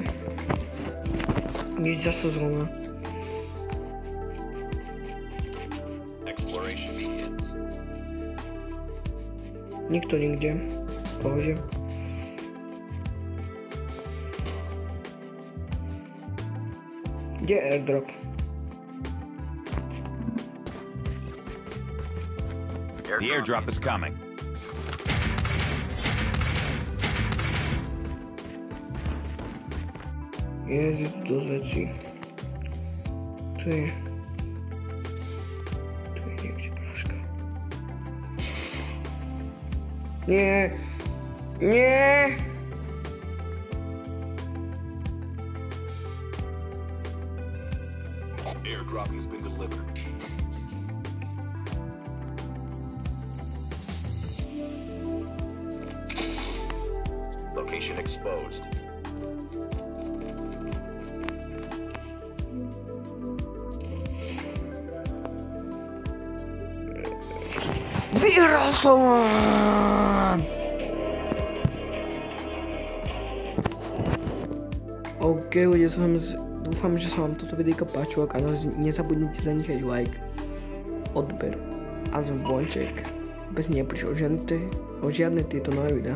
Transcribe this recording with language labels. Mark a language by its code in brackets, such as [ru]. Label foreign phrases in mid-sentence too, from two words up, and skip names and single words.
[sk] Nič za sezóna. [en] Exploration begins. [sk] Nikto nikde. Pohode. Kde je airdrop? [en] The airdrop is coming. [sk] Je tu dosť vecí. Tu je niekde práška. Nie! Nie! [en] Airdrop has been delivered. Location exposed. [sk] Vyhral som! OK, ľudia, dúfam, že sa vám toto videjko páčilo, a nezabudnite zanechať like, odber a zvonček, bez neprišiel žiadne tieto nové videá.